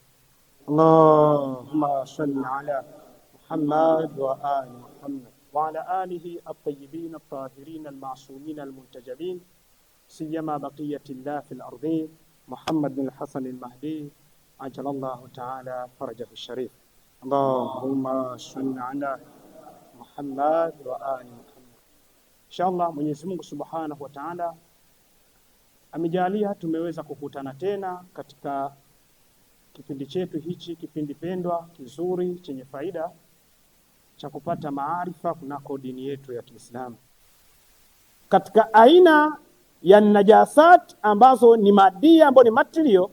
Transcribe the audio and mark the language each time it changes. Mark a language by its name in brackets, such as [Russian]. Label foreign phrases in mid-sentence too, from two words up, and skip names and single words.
[Arabic] اللهم صل على محمد وآل محمد وعلى آله الطيبين الطاهرين المعصومين المنتجبين سيما بقية الله في الأرضين محمد بن الحسن المهدي عجل الله تعالى فرجه الشريف. اللهم صل على محمد وآل محمد. [Swahili] Inshallah Mwenyezi Mungu [Arabic] سبحانه وتعالى [Swahili] amejalia tumeweza kukutana tena katika kipindi chetu hichi, kipindi pendwa kizuri chenye faida cha kupata maarifa kunako dini yetu ya Kiislamu, katika aina ya najasat ambazo ni madia, ambazo ni material.